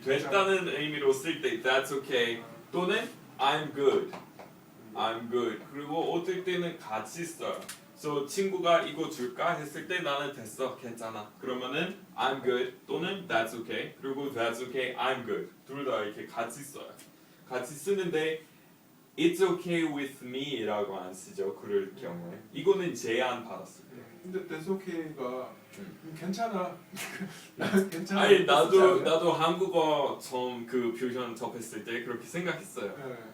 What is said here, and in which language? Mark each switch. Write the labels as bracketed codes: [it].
[ko] 됐다는 의미로 쓸 때 [en] That's okay [ko] 또는 [en] I'm good. I'm good. [ko] 그리고 어떨 때는 같이 써요. So 친구가 이거 줄까 했을 때 나는 됐어. 괜찮아. 그러면은 [en] I'm good [ko] 또는 [en] That's okay. [ko] 그리고 [en] That's okay. I'm good. [ko] 둘 다 이렇게 같이 써요. 같이 쓰는데 [en] It's okay with me [ko] 라고 안 쓰죠. 그럴 경우에 이거는 제안 받았을 때. 근데 [en] That's okay [ko] 가 괜찮아. 난 괜찮아. 아니 나도 한국어 처음 그 표현 접했을 때 그렇게 생각했어요.